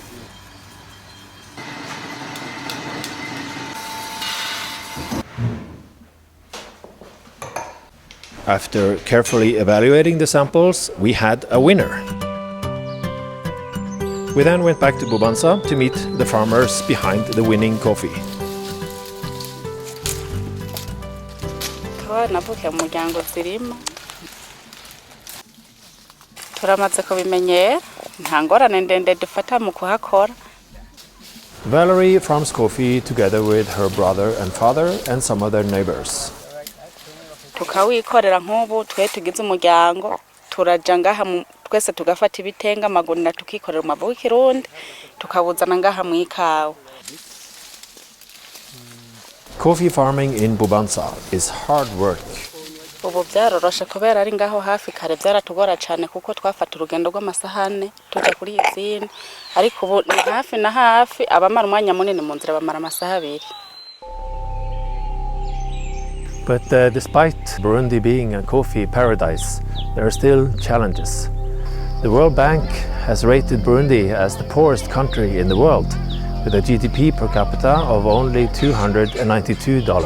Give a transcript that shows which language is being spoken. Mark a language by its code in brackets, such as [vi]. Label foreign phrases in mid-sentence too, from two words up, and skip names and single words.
[en] After carefully evaluating the samples, we had a winner. We then went back to Bubanza to meet the farmers behind the winning coffee. [rn] Navukiye mu muryango zirima. Turamaze kubimenyera, nta ngorane ndende dufata mu kuhakora. [en] Valerie farms coffee together with her brother and father and some other neighbors. [rn] Tukawikorera nk'ubu twe tugize umuryango turaja ngaha twese tugafata ibitenga amagunira tukikorera mu mavuko Kirundi tukabuzana ngaha mu ikawa. [en] Coffee farming in Bubanza is hard work. [rn] Ubu byaroroshe kubera ari ngaho hafi kare byaratugora cyane kuko twafata urugendo rw'amasahane tuja kuri izindi ariko ubu ni hafi na hafi abamara umwanya munini mu nzira bamara amasaha abiri. [en] But despite Burundi being a coffee paradise, there are still challenges. The World Bank has rated Burundi as the poorest country in the world, with a GDP per capita of only $292.